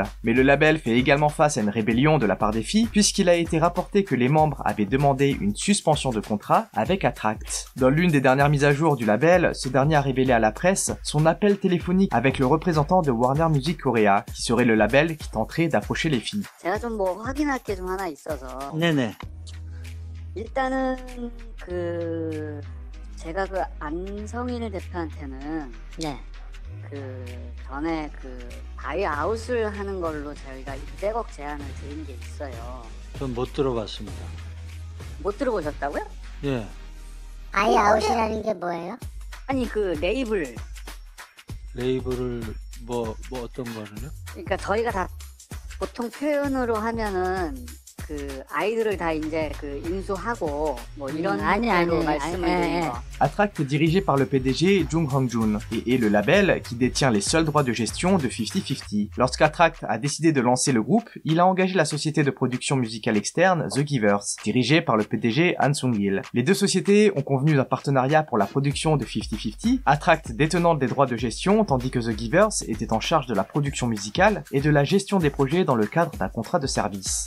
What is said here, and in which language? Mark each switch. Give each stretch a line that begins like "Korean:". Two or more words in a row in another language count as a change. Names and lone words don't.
French: Mais le label fait également face à une rébellion de la part des filles, puisqu'il a été rapporté que les membres avaient demandé une suspension de contrat avec Attract. Dans l'une des dernières mises à jour du label, ce dernier a révélé à la presse son appel téléphonique avec le représentant de Warner Music Korea, qui serait le label qui tenterait d'approcher les filles.
Korean: 제가 좀 확인할 게 좀 하나 있어서. 네네. 일단은 제가 안성일 대표한테는 네. 전에 바이아웃을 하는 걸로 저희가 200억 제안을 드린 게 있어요. 전 못 들어봤습니다. 못 들어보셨다고요? 예. 바이아웃이라는 게 뭐예요? 아니 레이블. 레이블을 뭐 어떤 거는요? 그러니까 저희가 다 보통 표현으로 하면은 아이들을 다 이제 인수하고 뭐 이런 식으로 말씀을 드린 거.
French: Attract est dirigé par le PDG Jung Hong-jun et est le label qui détient les seuls droits de gestion de 50-50. Lorsqu'Attract a décidé de lancer le groupe, il a engagé la société de production musicale externe The Givers, dirigée par le PDG Han Sung-il. Les deux sociétés ont convenu d'un partenariat pour la production de 50-50, Attract détenant des droits de gestion tandis que The Givers était en charge de la production musicale et de la gestion des projets dans le cadre d'un contrat de service.